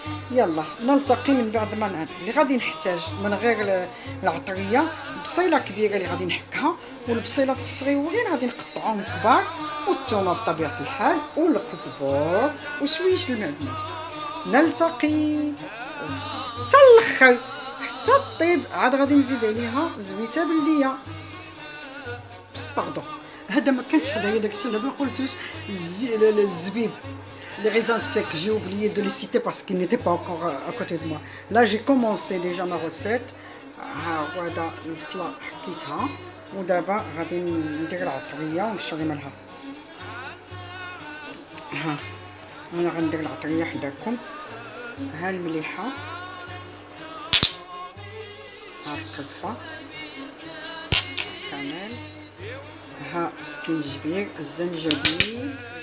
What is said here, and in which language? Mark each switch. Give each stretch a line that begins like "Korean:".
Arabic: يلا نلتقي من بعد ما نعد. اللي غادي نحتاج من غير العطريه بصيله كبيره اللي غادي نحكها، والبصيلات الصغيورين غادي نقطعوهم كبار، والثومه بطبيعه الحال، والقزبور وشويش المعدنوس. نلتقي حتى الاخر حتى طيب. عاد غادي نزيد عليها زويته بلديه. بس باردون هذا ما كانش هذايا داكشي اللي ما قلتوش.
French: الزبيب les raisins secs, j'ai oublié de les citer parce qu'ils n'étaient pas encore à côté de moi. Là, j'ai commencé déjà ma recette.
Arabic: هذا البصله حكيتها، ودابا غادي ندير العطريه ونشري منها. ها انا غندير العطريه حداكم. ها المليحه، ها القرفه كامل، ها السكينجبير، الزنجبيل،